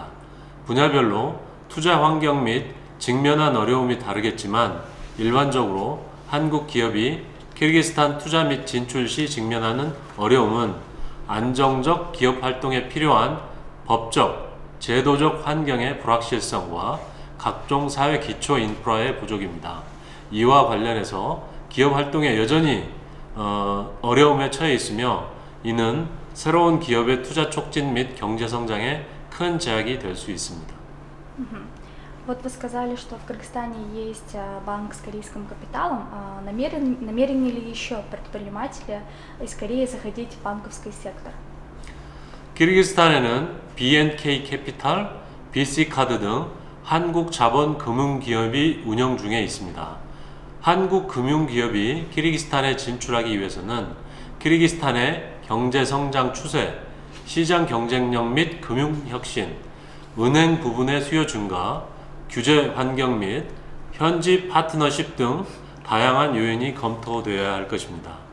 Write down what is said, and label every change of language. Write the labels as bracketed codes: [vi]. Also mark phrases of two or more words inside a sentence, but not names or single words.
[ko] 분야별로 투자 환경 및 직면한 어려움이 다르겠지만 일반적으로 한국 기업이 키르기스탄 투자 및 진출 시 직면하는 어려움은 안정적 기업 활동에 필요한 법적, 제도적 환경의 불확실성과 각종 사회 기초 인프라의 부족입니다. 이와 관련해서 기업 활동에 여전히 어려움에 처해 있으며 이는 새로운 기업의 투자 촉진 및 경제 성장에 큰 제약이 될 수 있습니다. [ru] Вот вы сказали, что в Кыргызстане есть банк с корейским капиталом. Намерены ли еще предприниматели из Кореи заходить в банковский сектор? [ko] 키르기스탄에는 BNK 캐피탈, BC카드 등 한국 자본 금융기업이 운영 중에 있습니다. 한국 금융기업이 키르기스탄에 진출하기 위해서는 키르기스탄의 경제 성장 추세, 시장 경쟁력 및 금융 혁신, 은행 부분의 수요 증가, 규제 환경 및 현지 파트너십 등 다양한 요인이 검토되어야 할 것입니다.